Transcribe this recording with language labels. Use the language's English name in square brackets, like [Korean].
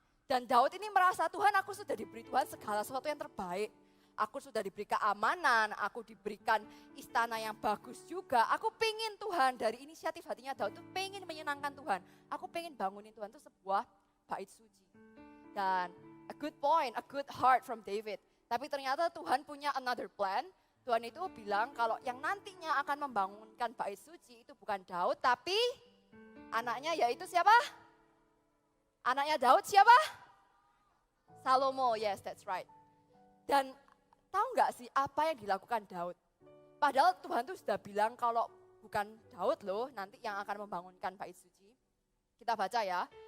[Indonesian] Dan Daud ini merasa, Tuhan aku sudah diberi Tuhan segala sesuatu yang terbaik. Aku sudah diberi keamanan, aku diberikan istana yang bagus juga. Aku pengen Tuhan, dari inisiatif hatinya Daud itu pengen menyenangkan Tuhan. Aku pengen bangunin Tuhan itu sebuah bait suci. [English] Dan a good point, a good heart from David. [Indonesian] Tapi ternyata Tuhan punya [English] another plan. [Indonesian] Tuhan itu bilang kalau yang nantinya akan membangunkan bait suci itu bukan Daud, tapi anaknya yaitu siapa? Anaknya Daud siapa? Salomo, [English] yes that's right. [Indonesian] Dan tahu nggak sih apa yang dilakukan Daud? Padahal Tuhan tuh sudah bilang kalau bukan Daud loh nanti yang akan membangunkan bait suci. Kita baca ya.